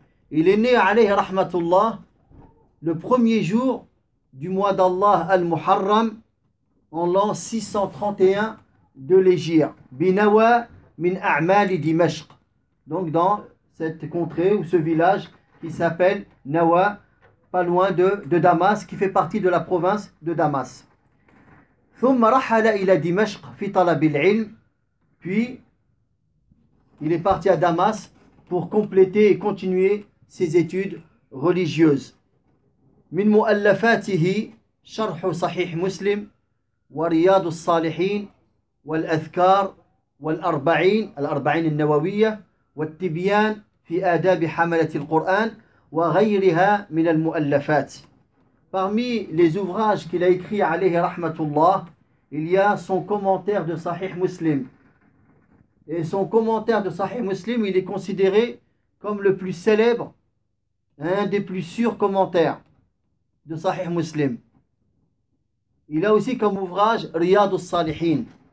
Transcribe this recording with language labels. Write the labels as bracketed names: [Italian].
[French] Il est né, alayhi rahmatullah, le premier jour du mois d'Allah al-Muharram, en l'an 631 de l'Hégire, [Arabic] Binawa min a'mali Dimashq, [French] donc dans cette contrée ou ce village qui s'appelle Nawa, pas loin de Damas, qui fait partie de la province de Damas. [Arabic] Thumma rahala ila Dimashq fi talab al-ilm, [French] puis il est parti à Damas pour compléter et continuer ses études religieuses. [Arabic] Min mu'allafatihi sharh sahih Muslim ورياض الصالحين والأذكار والأربعين الأربعين النووية والتبيان في آداب حملة القرآن وغيرها من المؤلفات. [French] Parmi les ouvrages qu'il a écrit [Arabic] عليه رحمة الله, [French] il y a son commentaire de Sahih Muslim. Et son commentaire de Sahih Muslim, il est considéré comme le plus célèbre, un des plus sûrs commentaires de Sahih Muslim. Il a aussi comme ouvrage Riyad al-Salihin,